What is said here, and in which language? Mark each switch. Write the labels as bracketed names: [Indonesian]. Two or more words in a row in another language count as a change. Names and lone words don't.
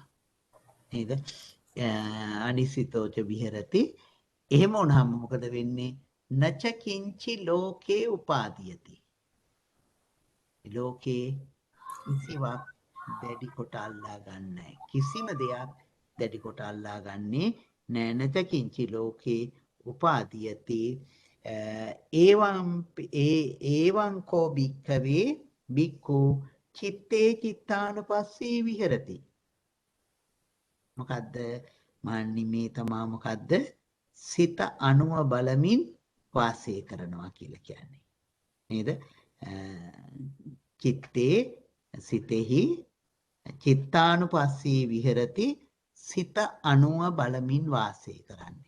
[Pali] නේද? අනිසිතෝච විහෙරති. [Sinhala] එහෙම වුණාම මොකද වෙන්නේ? [Pali] නච කිංචි ලෝකේ උපාදීයති. [Sinhala] ලෝකේ කිසිවක් දැඩි කොට අල්ලා ගන්නෑ. කිසිම දෙයක් දැඩි කොට අල්ලා ගන්නේ නෑ. [Pali] නච කිංචි ලෝකේ උපාදීයති. ඒවං කෝ භික්ඛවේ භික්ඛු චිත්තේ චිත්තානුපස්සී විහෙරති. [Sinhala] මොකද්ද? මාන්නි මේ තමා මොකද්ද? සිත අනුව බලමින් වාසය කරනවා කියලා කියන්නේ. නේද? චිත්තේ සිතෙහි [Pali] චිත්තානුපස්සී විහෙරති [Sinhala] සිත අනුව බලමින් වාසය කරන්නේ.